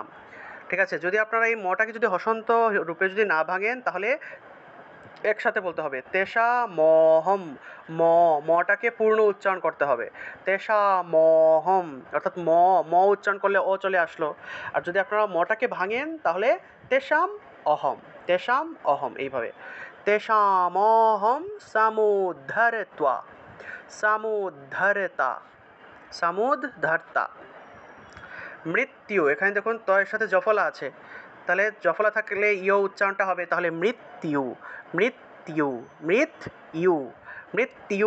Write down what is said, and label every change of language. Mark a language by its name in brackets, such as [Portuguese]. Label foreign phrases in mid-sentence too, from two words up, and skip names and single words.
[Bangla] ঠিক আছে, যদি আপনারা এই মটাকে যদি হসন্ত রূপে যদি না ভাঙেন তাহলে একসাথে বলতে হবে, [Sanskrit] তেষা মহম, [Bangla] মটাকে পূর্ণ উচ্চারণ করতে হবে, [Sanskrit] তেষা মহম, [Bangla] অর্থাৎ উচ্চারণ করলে ও চলে আসলো। আর যদি আপনারা মটাকে ভাঙেন তাহলে [Sanskrit] তেষাম অহম, তেষাম অহম, এইভাবে তেষামহম সামুদ্ধরত্বা, সামুদ্ধরতা, সামুদ্ধর্তা। [Bangla] মৃত্যু, এখানে দেখুন ত এর সাথে জফলা আছে, তাহলে জফলা থাকলে ইয় উচ্চারণটা হবে, তাহলে মৃত্যু, মৃত্যু, মৃত্যু, মৃত্যু।